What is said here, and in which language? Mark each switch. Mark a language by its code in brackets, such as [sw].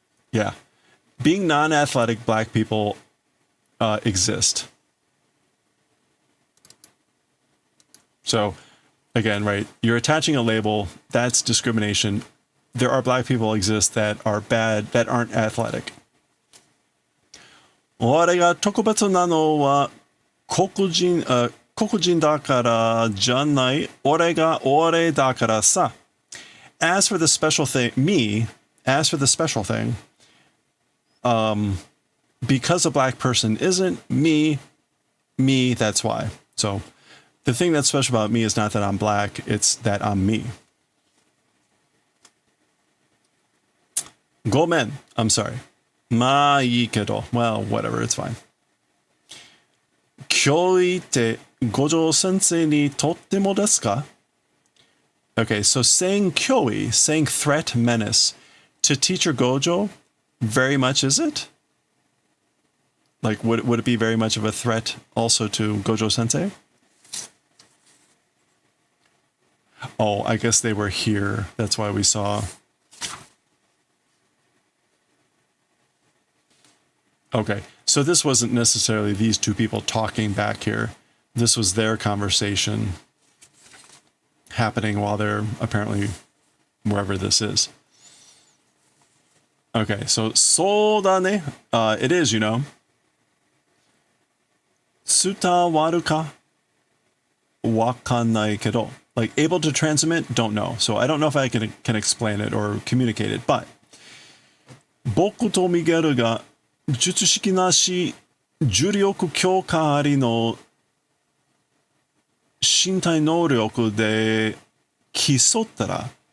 [en] Yeah. Being non-athletic black people exist. So again, right, you're attaching a label, that's discrimination. There are black people exist that are bad, that aren't athletic. [ja] 俺が特別なのは黒人だからじゃない。俺が俺だからさ。 [en] As for the special thing, as for the special thing, because a black person isn't me, that's why. So the thing that's special about me is not that I'm black, it's that I'm me. [ja] ごめん, [en] I'm sorry. [ja] まあいいけど, [en] well, whatever, it's fine. [ja] 脅威って五条先生にとってもですか? [en] Okay, so saying kyoi, saying threat, menace, to teacher Gojo, very much is it? Like, would it be very much of a threat also to Gojo sensei? Oh, I guess they were here. That's why we saw. Okay, so this wasn't necessarily these two people talking back here. This was their conversation happening while they're apparently wherever this is. Okay, so [ja] そうだね. [en] It is, you know. [ja] 伝わるかわかんないけど. [en] Like, able to transmit, don't know. So I don't know if I can explain it or communicate it, but [ja] 僕とミゲルが術式なし重力強化ありの身体能力で競ったら.